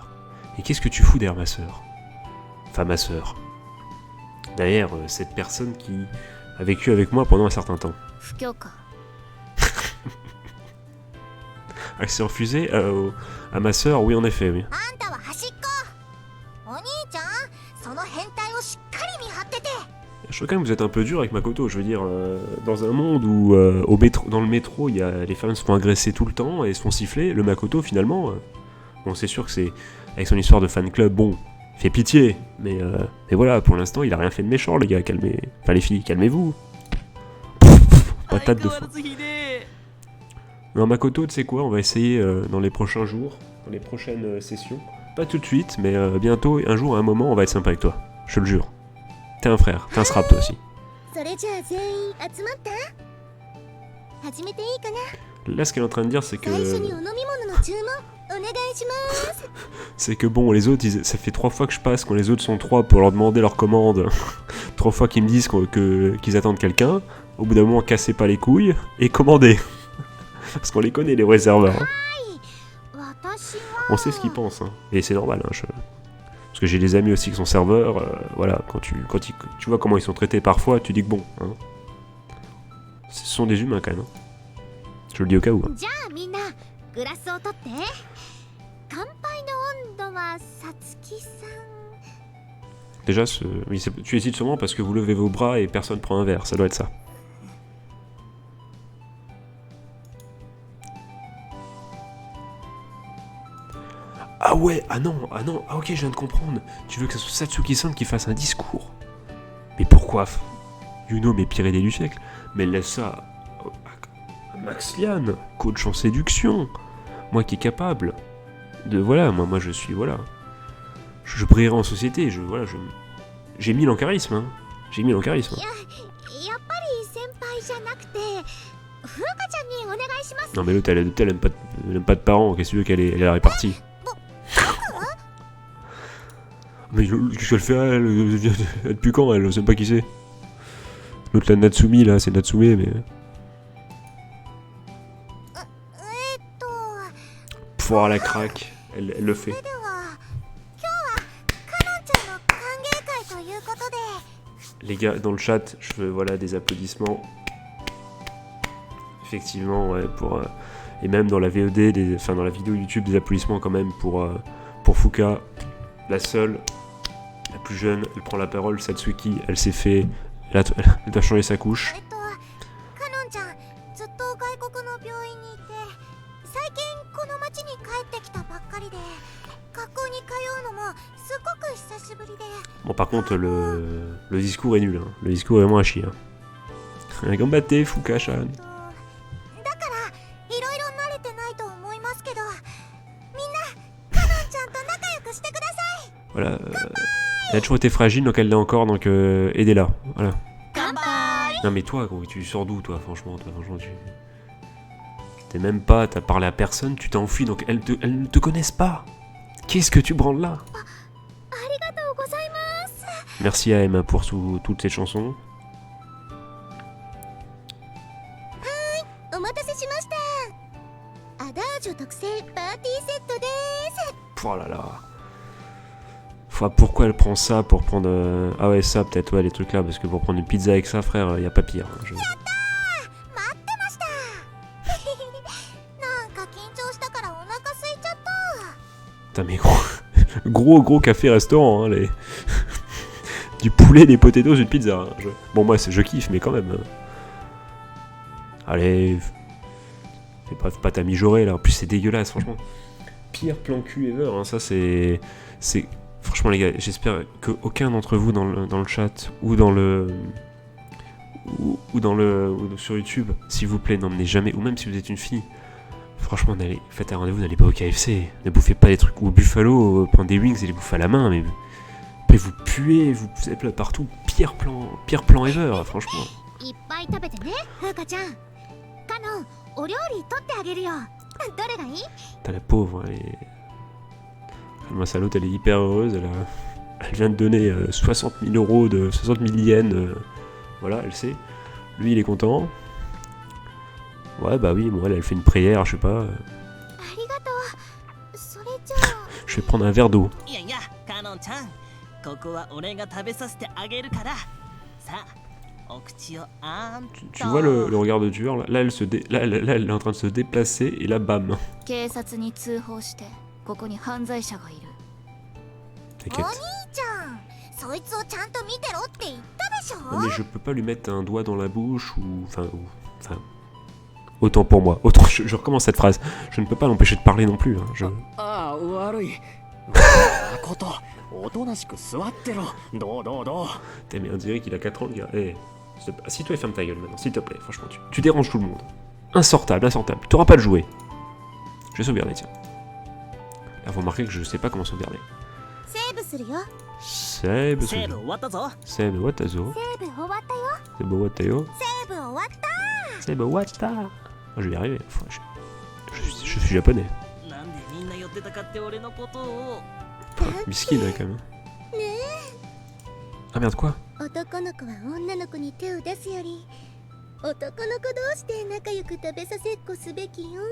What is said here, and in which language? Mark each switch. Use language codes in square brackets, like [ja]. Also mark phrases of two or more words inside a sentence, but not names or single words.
[fr] Et qu'est-ce que tu fous derrière ma sœur? Enfin, ma sœur. Derrière cette personne qui a vécu avec moi pendant un certain temps. [ja] 不許可。 [fr] Elle s'est refusée à ma sœur, oui, en effet, oui. [ja] あんたは端っこ。お兄ちゃん、その変態をしっかり見張ってて。 [fr] Je trouve quand même que vous êtes un peu dur avec Makoto, je veux dire, dans un monde où dans le métro, les femmes se font agresser tout le temps et se font siffler, le Makoto finalement, bon c'est sûr que c'est, avec son histoire de fan club, bon, il fait pitié, mais voilà, pour l'instant il a rien fait de méchant les gars, enfin les filles, calmez-vous. Patate de [ja] 相変わ [fr] fou. [ja] らずひでえ。 [fr] Non Makoto, tu sais quoi, on va essayer dans les prochains jours, dans les prochaines sessions, pas tout de suite, mais bientôt, un jour, à un moment, on va être sympa avec toi, je te le jure. T'es un frère, t'es un scrap toi aussi. [ja] それじゃあ全員集まった？始めていいかな？ [fr] Là ce qu'elle est en train de dire c'est que... [ja] 最初にお飲み物の注文お願いします。 [fr] C'est que bon, les autres, ça fait 3 fois que je passe quand les autres sont 3 pour leur demander leur commande. 3 fois qu'ils me disent qu'ils attendent quelqu'un. Au bout d'un moment, cassez pas les couilles et commandez. Parce qu'on les connaît, les vrais serveurs. Hein. [ja] 私 [fr] On sait ce qu'ils pensent. Hein. Et c'est normal. Hein, parce que j'ai des amis aussi qui sont serveurs. Voilà, quand tu vois comment ils sont traités parfois, tu dis que bon. Hein. Ce sont des humains quand même. Hein. Je le dis au cas où. Hein. [ja] じゃあみんなグラスを取って乾杯の温度はさつきさん [fr] Déjà, oui, tu hésites sûrement parce que vous levez vos bras et personne prend un verre. Ça doit être ça. Ah ouais, ah non, ah ok, je viens de comprendre. Tu veux que ce soit Satsuki-san qui fasse un discours. Mais pourquoi Yuno m'est pire aidé du siècle. Mais laisse ça à Max Lian, coach en séduction. Moi qui est capable de... Voilà, moi je suis... Voilà. Je brillerai en société, j'ai 1000 en charisme, hein. J'ai 1000 en charisme. [ja] やっぱり先輩じゃなくて風花ちゃんにお願いします [fr] Non mais l'autre, elle aime pas de parents, qu'est-ce que tu veux qu'elle est la répartie. Mais qu'est-ce qu'elle fait elle depuis quand elle sait pas qui c'est. L'autre la Natsumi là, c'est Natsume mais... [ja] と [fr] Pouvoir la craque, elle le fait. [ja] それでは今日はかのんちゃんの歓迎会ということで [fr] Les gars, dans le chat, je veux voilà, des applaudissements. Effectivement, ouais, pour... et même dans la VOD, enfin dans la vidéo YouTube, des applaudissements quand même pour Fuka, la seule, la plus jeune, elle prend la parole, Satsuki, elle s'est fait... Elle doit changer sa couche. [ja] かのんちゃんずっと外国の病院にいて最近この町に帰ってきたばっかりで学校に通うのもすごく久しぶりで [fr] Bon, par contre, le discours est nul. Hein. Le discours est vraiment à chier. Hein. Combattez, Fuka-chan. [ja] だからいろいろ慣れてないと思いますけどみんなかのんちゃんと仲良くしてください [fr] Voilà. Elle a toujours été fragile, donc elle l'est encore, donc aidez-la. Voilà. [ja] 乾杯 [fr] Non mais toi, gros, tu sors d'où, toi, franchement, tu... T'es même pas, t'as parlé à personne, tu t'es enfui, donc elles ne te connaissent pas. Qu'est-ce que tu branles là? [ja] ありがとうございます [fr] Merci à Emma pour toutes ces chansons. [ja] お待たせしましたアダージョ特製パーティーセットです [fr] Oh là là. Enfin, pourquoi elle prend ça pour prendre... Ah ouais, ça peut-être, ouais, les trucs là, parce que pour prendre une pizza avec ça, frère, y a pas pire. Hein, [ja] 待ってましたなんか緊張したからお腹空いちゃった [fr] Putain mais gros café restaurant, hein, les... du poulet, des potatoes, une pizza. Hein, Bon moi je kiffe, mais quand même. Hein. Allez, fais pas ta mijaurée là, en plus c'est dégueulasse, franchement. Pire plan cul ever, hein, ça c'est... Franchement les gars, j'espère qu'aucun d'entre vous dans le chat ou dans le... ou sur YouTube, s'il vous plaît, n'emmenez jamais, ou même si vous êtes une fille, franchement, faites un rendez-vous, n'allez pas au KFC, ne bouffez pas des trucs, ou au Buffalo, prenez des wings et les bouffez à la main, mais après vous puez, vous êtes là partout, pire plan ever, franchement. [ja] いっぱい食べてね風花ちゃんかのんお料理取ってあげるよどれがいい [fr] T'as la pauvre, moi ça l'autre, elle est hyper heureuse, elle vient de donner 60 000 euros, 60 000 yens, voilà, elle sait. Lui il est content. Ouais bah oui, moi elle fait une prière, je sais pas. [ja] ありがとうそれじゃあ [fr] Je vais prendre un verre d'eau. [ja] いやいやかのんちゃんここは俺が食べさせてあげるからさあお口をあんと [fr] Tu vois le regard de tueur là, là elle est en train de se déplacer et là bam. [ja] 警察に通報してここに犯罪者がいる [fr] T'inquiète. [ja] お兄ちゃんそいつをちゃんと見てろって言ったでしょ [fr] Non, mais je peux pas lui mettre un doigt dans la bouche ou... Enfin... Autant pour moi. Je recommence cette phrase. Je ne peux pas l'empêcher de parler non plus. Hein. [ja] ああ悪い誠おとなしく座ってろどう [fr] Putain, mais on dirait qu'il a 4 ans le gars. Eh, assieds-toi et ferme ta gueule maintenant, s'il te plaît. Franchement, tu déranges tout le monde. Insortable. T'auras pas de jouet. Je vais sauvegarder, tiens. Là, vous remarquez que je sais pas comment sauvegarder. [ja] セーブするよ Seb, セーブ終わったぞセーブ、わったぞ. セーブ終わったよセーブ、わったよ. セーブ終わったセーブ、わった. [fr] Oh, je vais y arriver. Enfin, je suis japonais. [ja] なんでみんな寄ってたかって俺のことを [fr] Miskin, hein, quand même. [ja] ね [fr] Ah merde, quoi? [ja] え男の子は女の子に手を出すより男の子同士で仲良く食べさせっこすべきよ。